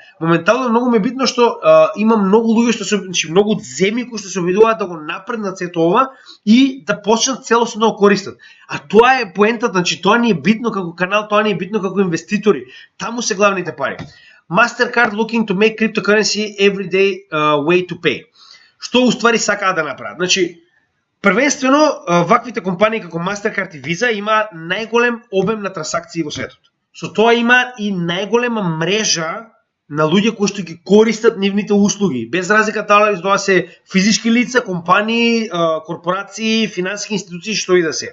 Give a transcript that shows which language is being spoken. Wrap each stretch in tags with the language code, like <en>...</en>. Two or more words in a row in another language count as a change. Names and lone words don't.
<mk>Моментално многу ме битно што има многу луѓе што се, значи многу земји кои што се обидуваат да го напреднат сето ова и да почнат целосно да го користат. А тоа е поентата, значи тоа ни е битно како канал, тоа ни е битно како инвеститори. Таму се главните пари.</mk> <en>Mastercard looking to make cryptocurrency everyday way to pay.</en> <mk>Што уствари сакаат да направат? Значи, првенствено, ваквите компании како Mastercard и Visa има најголем обем на трансакции во светот. Со тоа има и најголема мрежа на луѓе кои што ги користат нивните услуги, без разлика дали тоа се физички лица, компании, корпорации, финансиски институции, што и да се.</mk>